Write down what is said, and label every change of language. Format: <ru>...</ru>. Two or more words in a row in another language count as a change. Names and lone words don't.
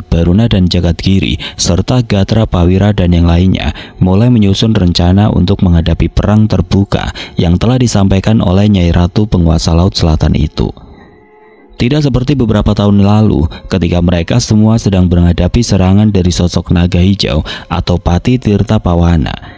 <id>Baruna dan Jagat Giri serta Gatra Pawira dan yang lainnya mulai menyusun rencana untuk menghadapi perang terbuka yang telah disampaikan oleh Nyai Ratu penguasa Laut Selatan itu. Tidak seperti beberapa tahun lalu ketika mereka semua sedang menghadapi serangan dari sosok naga hijau atau Pati Tirta Pawana.</id>